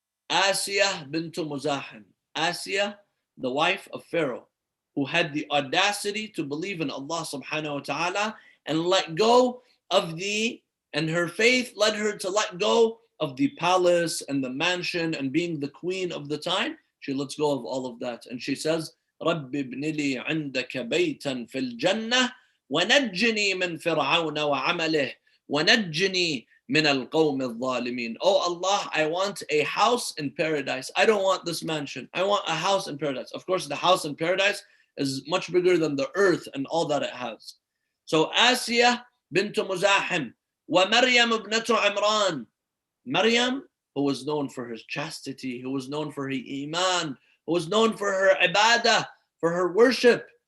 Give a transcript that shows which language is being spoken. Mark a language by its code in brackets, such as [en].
[en] Asiyah bint Muzahim. Asiyah, the wife of Pharaoh, who had the audacity to believe in Allah subhanahu wa ta'ala and let go of and her faith led her to let go of the palace and the mansion and being the queen of the time. She lets go of all of that. And she says, [ar] رَبِّ ابْنِ لِي عِنْدَكَ بَيْتًا فِي الْجَنَّةِ وَنَجِّنِي مِنْ فِرْعَوْنَ وَعَمَلِهِ وَنَجِّنِي مِنَ الْقَوْمِ الظَّالِمِينَ. [en] Oh Allah, I want a house in paradise. I don't want this mansion. I want a house in paradise. Of course, the house in paradise is much bigger than the earth and all that it has. So Asiyah bint Muzahim, [ar] وَمَرْيَمُ ابْنَةُ عِمْرَان. [en] Maryam, who was known for her chastity, who was known for her iman, who was known for her ibadah, for her worship.